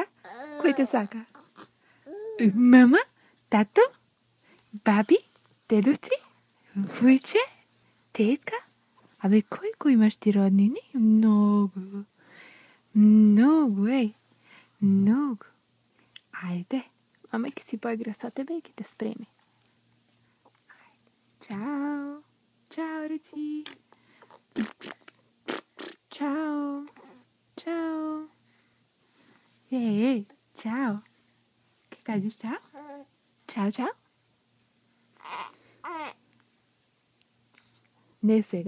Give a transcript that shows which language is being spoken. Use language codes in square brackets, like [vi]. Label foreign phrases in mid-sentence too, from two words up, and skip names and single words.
[mk] Кой те сака? Мама? Тато? Баби? Дедовци? Вуйче? Тетка? Абе, кой имаш ти роднини? Много. Много, ей. Много. Айде. Мама ке си поигра со тебе и ке те спреми. Чао. Чао, речи. Чао. Чао. Ей, чао. Ке кажеш чао? Чао, чао. Не сега.